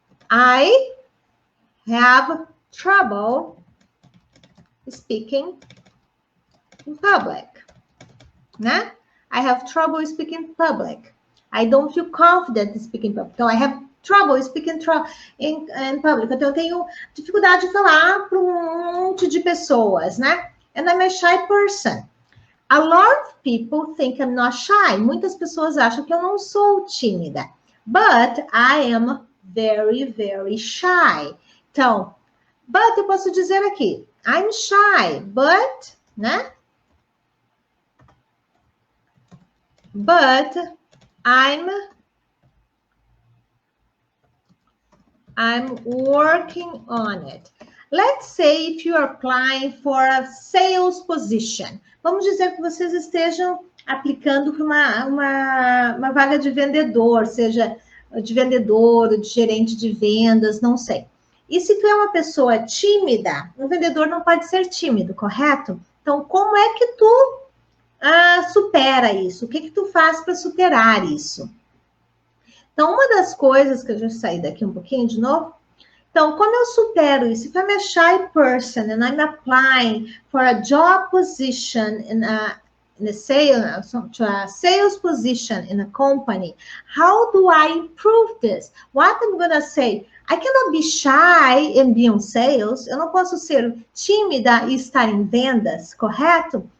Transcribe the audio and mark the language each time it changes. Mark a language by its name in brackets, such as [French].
[English] I have trouble speaking in public, né? I have trouble speaking in public. I don't feel confident speaking in public. Então, I have trouble speaking in public. [Portuguese] Então, eu tenho dificuldade de falar para um monte de pessoas, né? [English] And I'm a shy person. A lot of people think I'm not shy. [Portuguese] Muitas pessoas acham que eu não sou tímida. [English] But I am very, very shy. [Portuguese] Então, but eu posso dizer aqui, [English] I'm shy, but, [Portuguese] né? [English] But I'm working on it. Let's say if you are applying for a sales position. [Portuguese] Vamos dizer que vocês estejam aplicando para uma vaga de vendedor, seja de vendedor ou de gerente de vendas, não sei. E se tu é uma pessoa tímida, um vendedor não pode ser tímido, correto? Então, como é que tu supera isso? O que tu faz para superar isso? Então, uma das coisas que eu já saí daqui um pouquinho de novo. Então, como eu supero isso? [English] If I'm a shy person and I'm applying for a job position in a sales position in a company, how do I improve this? What I'm going to say? I cannot be shy and be on sales. [Portuguese] Eu não posso ser tímida e estar em vendas, correto?